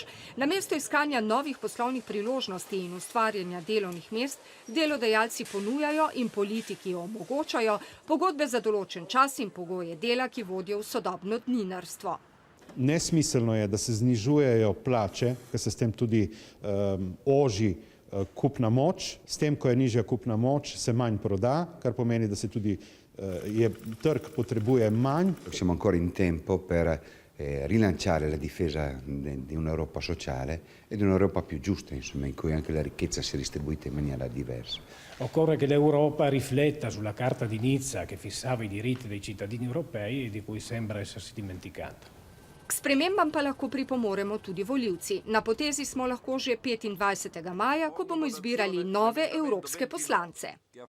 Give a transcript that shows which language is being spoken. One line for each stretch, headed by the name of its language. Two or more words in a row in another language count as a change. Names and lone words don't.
Slovenian: Namesto iskanja novih poslovnih priložnosti in ustvarjanja delovnih mest, delodajalci ponujajo in politiki omogočajo pogodbe za določen čas in pogoje dela, ki vodijo v sodobno dninarstvo. Nesmiselno je, da se znižujejo plače, ker se s tem tudi oži kupna moč. S tem, ko je nižja kupna moč, se manj proda, kar pomeni, da se tudi trg potrebuje manj.
Italian: Siamo ancora in tempo per rilanciare la difesa di un'Europa sociale e di un'Europa più giusta, insomma, in cui anche la ricchezza sia distribuita in maniera diversa. Occorre che l'Europa rifletta sulla Carta di Nizza che fissava i diritti dei cittadini europei e di cui sembra essersi dimenticata.
Slovenian: K spremembam pa lahko pripomoremo tudi volivci. Na potezi smo lahko že 25. maja, ko bomo izbirali nove evropske poslance.